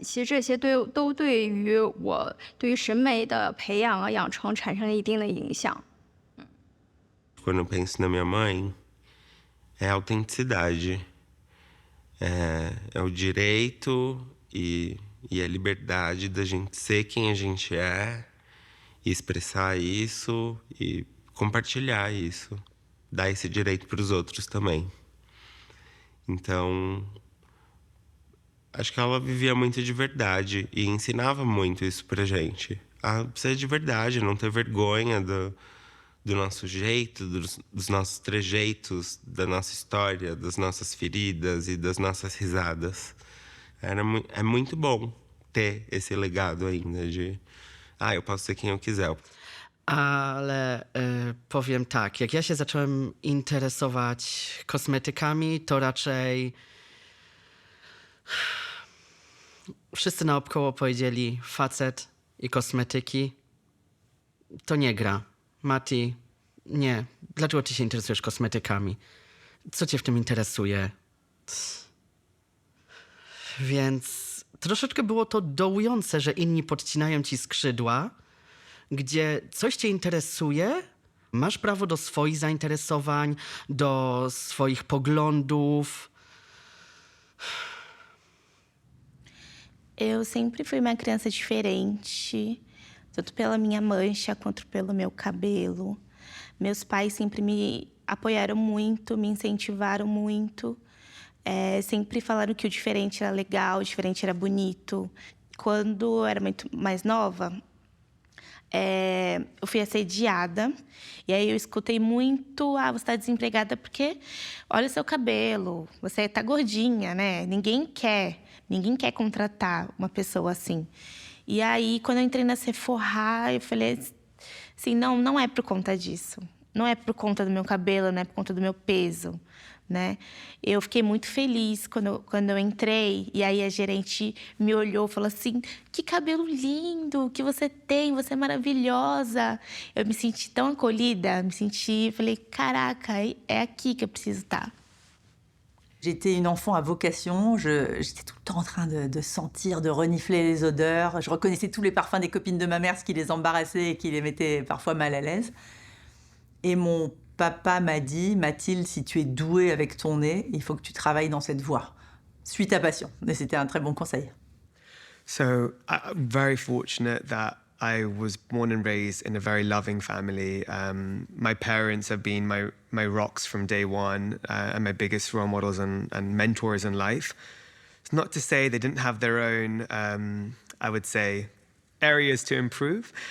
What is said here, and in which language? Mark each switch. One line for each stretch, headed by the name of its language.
Chinese: 其实这些都对于我对于审美的培养啊养成产生了一定的影响。
Portuguese: Quando eu penso na minha mãe, é a autenticidade. É o direito e a liberdade da gente ser quem a gente é, e expressar isso e compartilhar isso. Dar esse direito para os outros também. Então, acho que ela vivia muito de verdade e ensinava muito isso pra gente. A ser de verdade, não ter vergonha do nosso jeito, dos nossos trejeitos, da nossa história, das nossas feridas e das nossas risadas. É muito bom ter esse legado ainda de eu posso ser quem eu quiser.
Polish: Ale powiem tak, jak ja się zacząłem interesować kosmetykami, to raczej wszyscy naokoło powiedzieli facet i kosmetyki to nie gra. Mati, nie. Dlaczego ty się interesujesz kosmetykami? Co cię w tym interesuje? Więc troszeczkę było to dołujące, że inni podcinają ci skrzydła, gdzie coś cię interesuje, masz prawo do swoich zainteresowań, do swoich poglądów.
Portuguese: Eu sempre fui uma criança diferente, tanto pela minha mancha quanto pelo meu cabelo. Meus pais sempre me apoiaram muito, me incentivaram muito. Sempre falaram que o diferente era legal, o diferente era bonito. Quando eu era muito mais nova, eu fui assediada. E aí eu escutei muito, você está desempregada porque olha o seu cabelo, você está gordinha, né? Ninguém quer contratar uma pessoa assim. E aí, quando eu entrei na Sephora, eu falei assim, não é por conta disso. Não é por conta do meu cabelo, não é por conta do meu peso, né? Eu fiquei muito feliz quando eu entrei. E aí a gerente me olhou e falou assim, que cabelo lindo que você tem, você é maravilhosa. Eu me senti tão acolhida, falei, caraca, é aqui que eu preciso estar.
French: J'étais une enfant à vocation, j'étais tout le temps en train de sentir, de renifler les odeurs. Je reconnaissais tous les parfums des copines de ma mère, ce qui les embarrassait et qui les mettait parfois mal à l'aise. Et mon papa m'a dit, Mathilde, si tu es douée avec ton nez, il faut que tu travailles dans cette voie. Suis ta passion. Et c'était un très bon conseil.
English: So I'm very fortunate that I was born and raised in a very loving family. My parents have been my rocks from day one and my biggest role models and mentors in life. It's not to say they didn't have their own, I would say, areas to improve.